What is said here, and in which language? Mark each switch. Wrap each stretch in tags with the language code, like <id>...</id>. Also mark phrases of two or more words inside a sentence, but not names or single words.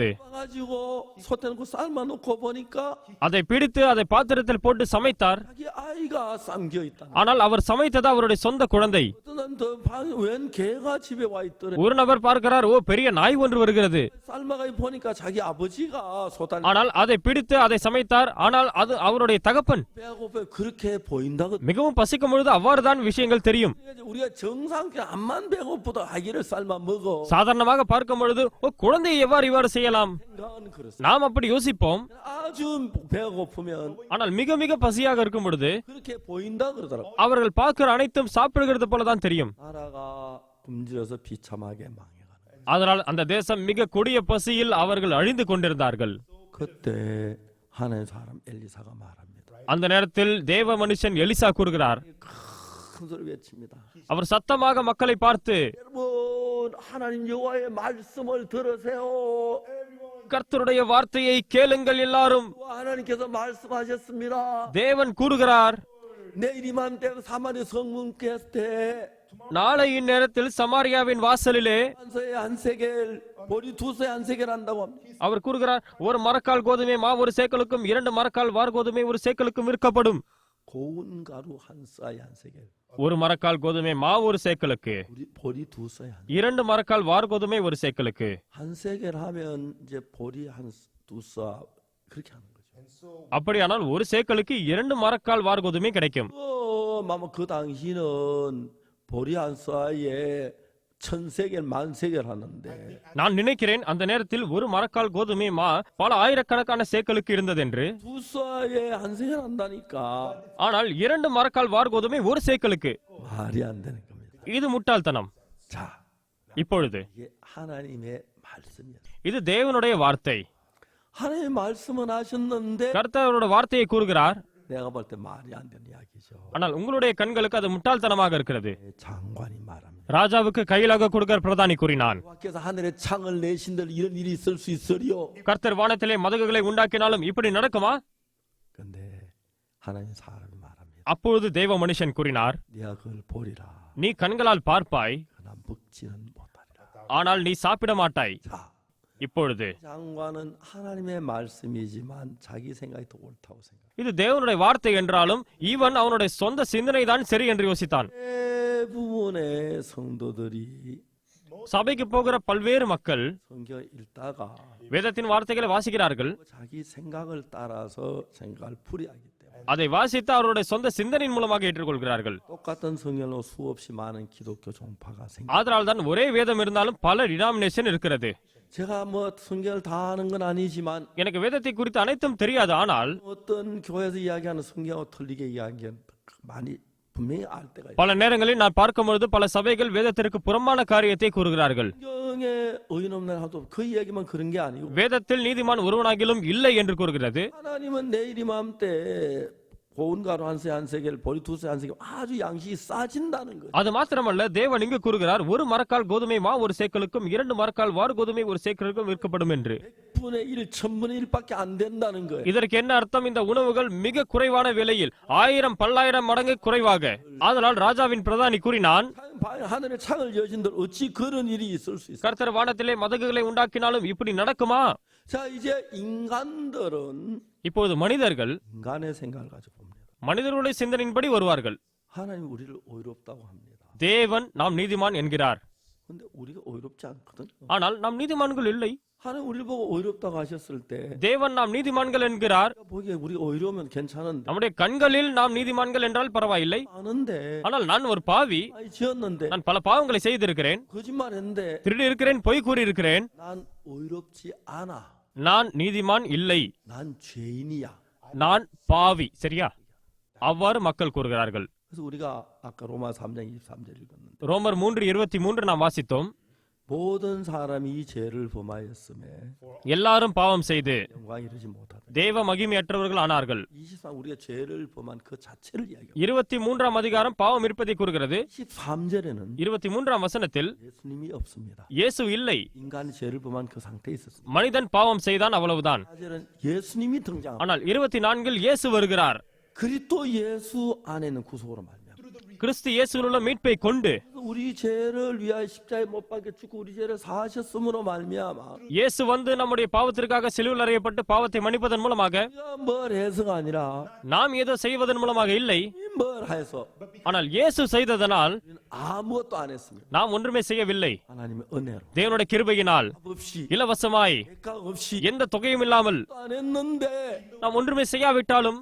<ko>가지고 솥에 넣고 삶아 놓고 보니까</ko> <ta>அதை பிடித்து அதை பாத்திரத்தில் போட்டு சமைத்தார்.</ta> <ko>자기 아이가 삶겨 있다.</ko> <ta>ஆனால் அவர் சமைத்தது அவருடைய சொந்த குழந்தை.</ta> <ko>웬 개가 집에 와 있더래.</ko> <ta>ஒரு நபர் பார்க்கிறார், ஓ பெரிய நாய் ஒன்று வருகிறது.</ta> <ko>삶아가 보니까 자기 아버지가 솥안.</ko> <ta>ஆனால் அதை பிடித்து அதை சமைத்தார். ஆனால் அது அவருடைய தகப்பன்.</ta> <ko>배가 고파 그렇게 보인다고.</ko> <ta>மிகவும் பசிக்கும் பொழுது அவ்வாறுதான் விஷயங்கள் தெரியும்.</ta> <ko>우리가 정상적으로 암만 배고프도 아기를 삶아 먹어.</ko> <ta>சாதாரணமாக பார்க்கும் பொழுது ஓ குழந்தையை எவ்வாறு இவ்வாறு செய்யலாம்,</ta> <ko>생각은 그렇습니다.</ko> <ta>நாம் அப்படி யோசிப்போம்.</ta> <ko>아주 배가 고프면</ko> <ta>ஆனால் மிக மிக பசியாக இருக்கும் பொழுது</ta> <ko>그렇게 보인다 그러더라고.</ko> <ta>அவர்கள் பார்க்கிற அனைத்தும் சாப்பிடுகிறது போலதான் தெரியும்.</ta> <ko>나라가 굶주려서 비참하게 망해가는.</ko> <ta>அதனால் அந்த தேசம் மிக கொடிய பசியில் அவர்கள் அழிந்து கொண்டிருந்தார்கள்.</ta> <ko>그때 하나님 사람 엘리사가 말합니다.</ko> <ta>அந்த நேரத்தில் தேவ மனுஷன் எலிசா கூறுகிறார்.</ta> <ko>큰 소리 외칩니다.</ko> <ta>அவர் சத்தமாக மக்களை பார்த்து,</ta> <ko>여러분 하나님 여호와의 말씀을 들으세요.</ko> <ta>கர்த்தருடைய வார்த்தையை கேளுங்கள் எல்லாரும்.</ta> <ko>하나님께서 말씀하셨습니다.</ko> <ta>தேவன் கூறுகிறார்,</ta> <ko>내일 이맘때 사마리 성문께서</ko> <ta>நாளை இந்நேரத்தில் சமாரியாவின் வாசலிலே</ta> <ko>한서에 한 세겔 보리 두 서에 한 세겔 한다고 합니다.</ko> <ta>அவர் கூறுகிறார், ஒரு மரக்கால் கோதுமை மா ஒரு சேக்கலுக்கும் 2 மரக்கால் வார் கோதுமை ஒரு சேக்கலுக்கும் விற்கப்படும்.</ta> <ko>고운 가루 한 쌀에 한 세겔.</ko> <ta>ஒரு மரக்கால் கோதுமை மா ஒரு சேக்கலுக்கு,</ta> <ko>보리 두 서에 한.</ko> <ta>2 மரக்கால் வார் கோதுமை ஒரு சேக்கலுக்கு.</ta> <ko>한 세겔 하면 이제 보리 한 두 서 그렇게 하는 거죠.</ko> <ta>அப்படியானால் ஒரு சேக்கலுக்கு 2 மரக்கால் வார் கோதுமை கிடைக்கும்.</ta> <ko>아마 그 당시는 보리 한 쌀에 1000세겔 만세겔 하는데</ko> <ta>நான் நினைக்கிறேன் அந்த நேரத்தில் ஒரு மரக்கால் கோதுமை மா பல ஆயிரக்கணக்கான சேக்கலுக்கு இருந்தது என்று.</ta> <ko>두 쌀에 한 세겔 한다니까</ko> <ta>ஆனால் 2 மரக்கால் வார் கோதுமை ஒரு சேக்கலுக்கு.</ta> <ko>말이 안 되는 겁니다.</ko> <ta>இது முட்டாள்தனம்.</ta> <ko>자,</ko> <ta>இப்பொழுது</ta> <ko>이게 하나님의 말씀이에요.</ko> <ta>இது தேவனுடைய வார்த்தை.</ta> <ko>하나님의 말씀은 하셨는데</ko> <ta>கர்த்தரோட வார்த்தையை கூறுகிறார்.</ta> <ko>내가 볼 때 말이 안 되는 이야기죠.</ko> <ta>ஆனால் உங்களுடைய கண்களுக்கு அது முட்டாள்தனமாக இருக்கிறது.</ta> <ko>장관이 말합니다.</ko> <ta>ராஜாவுக்கு கையிலாக கொடுக்கிற பிரதானி கூறினான்,</ta> <ko>여호와께서 하늘에 창을 내신들 이런 일이 있을 수 있으리요.</ko> <ta>கர்த்தர் வானத்திலே மதகுகளை உண்டாக்கினாலும் இப்படி நடக்குமா?</ta> <ko>근데 하나님 사람이 말합니다.</ko> <ta>அப்பொழுது தேவ மனுஷன் கூறினார்,</ta> <ko>네가 그걸 보리라.</ko> <ta>நீ கண்களால் பார்ப்பாய்,</ta> <ko>그러나 먹지는 못하리라.</ko> <ta>ஆனால் நீ சாப்பிட மாட்டாய்.</ta> <ko>자,</ko> <ta>இப்பொழுது</ta> <ko>장관은 하나님의 말씀이지만 자기 생각이 더 옳다고 생각.</ko> <ta>இது தேவனுடைய வார்த்தை என்றாலும் இவன் அவனுடைய சொந்த சிந்தனை தான் சரி என்று யோசித்தான்.</ta> <ko>대부분의 성도들이</ko> <ta>சபைக்கு போகிற பல்வேறு மக்கள்</ta> <ko>성경 읽다가</ko> <ta>வேதத்தின் வார்த்தைகளை வாசிக்கிறார்கள்.</ta> <ko>자기 생각을 따라서 생각을 풀이하기 때문에</ko> <ta>அதை வாசித்து அவருடைய சொந்த சிந்தனையின் மூலமாக ஏற்றுக்கொள்கிறார்கள்.</ta> <ko>똑같은 성경으로 수없이 많은 기독교 종파가 생깁니다.</ko> <ta>அதனால் தான் ஒரே வேதம் இருந்தாலும் பல டினாமினேஷன் இருக்கிறது.</ta> <ko>제가 뭐 성경을 다 아는 건 아니지만</ko> <ta>எனக்கு வேதத்தை குறித்து அனைத்தும் தெரியாது. ஆனால்</ta> <ko>어떤 교회에서 이야기하는 성경하고 틀리게 이야기하는 많이 분명히 알 때가 있어요.</ko> <ta>பல நேரங்களில் நான் பார்க்கும்பொழுது பல சபைகள் வேதத்திற்கு புறம்பான காரியத்தை கூறுகிறார்கள்.</ta> <ko>성경에 의인 없는 하도 그 이야기만 그런 게 아니고</ko> <ta>வேதத்தில் நீதிமான் ஒருவனாகிலும் இல்லை என்று கூறுகிறது.</ta> <ko>하나님은 내일 이맘때 고운 가루 한 세 한 세겔 보리 두 세 한 세겔 아주 양식이 싸진다는 거죠.</ko> <ta>அது மாத்திரமல்ல, தேவன் இங்கு கூறுகிறார், ஒரு மரக்கால் கோதுமை மா ஒரு சேக்கலுக்கும் 2 மரக்கால் வாறு கோதுமை ஒரு சேக்கலுக்கும் விற்கப்படும் என்று.</ta> <ko>100분의 1, 1000분의 1밖에 안 된다는 거예요.</ko> <ta>இதற்கு என்ன அர்த்தம்? இந்த உணவுகள் மிக குறைவான விலையில் 1000 பல்லாயிரம் மடங்கு குறைவாக. அதனால் ராஜாவின் பிரதானி கூறினான்,</ta> <ko>하늘의 창을 여신들 어찌 그런 일이 있을 수 있어요?</ko> <ta>கர்த்தர் வானத்திலே மதகுகளை உண்டாக்கினாலும் இப்படி நடக்குமா?</ta> <ko>자, 이제 인간들은</ko> <ta>இப்போது மனிதர்கள்</ta> <ko>인간의 생각을 가지고 봅니다.</ko> <ta>மனிதர்களுடைய சிந்தனையின்படி வருவார்கள்.</ta> <ko>하나님 우리를 의롭다고 합니다.</ko> <ta>தேவன் நாம் நீதிமான் என்கிறார்.</ta> <ko>근데 우리가 의롭지 않거든요.</ko> <ta>ஆனால் நாம் நீதிமான்கள் இல்லை.</ta> <ko>하나님 우리를 보고 의롭다고 하셨을 때</ko> <ta>தேவன் நாம் நீதிமான்கள் என்கிறார்.</ta> <ko>보기에 우리가 의로우면 괜찮은데</ko> <ta>நம்முடைய கண்களில் நாம் நீதிமான்கள் என்றால் பரவாயில்லை.</ta> <ko>아는데</ko> <ta>ஆனால் நான் ஒரு பாவி.</ta> <ko>많이 지었는데</ko> <ta>நான் பல பாவங்களை செய்திருக்கிறேன்.</ta> <ko>거짓말했는데</ko> <ta>திருடி இருக்கிறேன், பொய் கூறியிருக்கிறேன்.</ta> <ko>난 의롭지 않아.</ko> <ta>நான் நீதிமான் இல்லை,</ta> <ko>난 죄인이야.</ko> <ta>நான் பாவி. சரியா? அவ்வாறு மக்கள் கூறுகிறார்கள்.</ta> <ko>그래서 우리가 아까 로마 3장 23절 읽었는데</ko> <ta>ரோமர் 3:23 நாம் வாசித்தோம்.</ta> <ko>모든 사람이 이 죄를 범하였음에</ko> <ta>எல்லாரும் பாவம் செய்து</ta> <ko>영광 이르지 못하다.</ko> <ta>தேவ மகிமையற்றவர்கள் ஆனார்கள்.</ta> <ko>23 우리가 죄를 범한 그 자체를 이야기합니다.</ko> <ta>23ஆம் அதிகாரம் பாவம் இருப்பதை கூறுகிறது.</ta> <ko>23절에는</ko> <ta>23ஆம் வசனத்தில்</ta> <ko>예수님이 없습니다.</ko> <ta>இயேசு இல்லை,</ta> <ko>인간이 죄를 범한 그 상태에 있었습니다.</ko> <ta>மனிதன் பாவம் செய்தான், அவ்வளவுதான்.</ta> <ko>4절은 예수님이 등장합니다.</ko> <ta>ஆனால் 24இல் இயேசு வருகிறார்.</ta> <ko>그리스도 예수 안에 있는 구속으로 말미암아</ko> <ta>கிறிஸ்து இயேசுவில் உள்ள மீட்பை கொண்டு</ta> <ko>우리 죄를 위하여 십자가에 못 박혀 죽고 우리 죄를 사하셨음으로 말미암아</ko> <ta>இயேசு வந்து நம்முடைய பாவத்திற்காக சிலுவையில் அறையப்பட்டு பாவத்தை மன்னிப்பதன் மூலமாக</ta> <ko>우리가 뭘 해서가 아니라</ko> <ta>நாம் ஏதோ செய்வதன் மூலமாக இல்லை,</ta> <ko>뭘 해서</ko> <ta>ஆனால் இயேசு செய்ததனால்</ta> <ko>우리는 아무것도 안 했습니다.</ko> <ta>நாம் ஒன்றுமே செய்யவில்லை.</ta> <ko>하나님의 은혜로</ko> <ta>தேவனுடைய கிருபையினால்</ta> <ko>값 없이</ko> <ta>இலவசமாய்</ta> <ko>대가 없이</ko> <ta>எந்த தொகையும் இல்லாமல்</ta> <ko>안 했는데</ko> <ta>நாம் ஒன்றுமே செய்யாவிட்டாலும்</ta>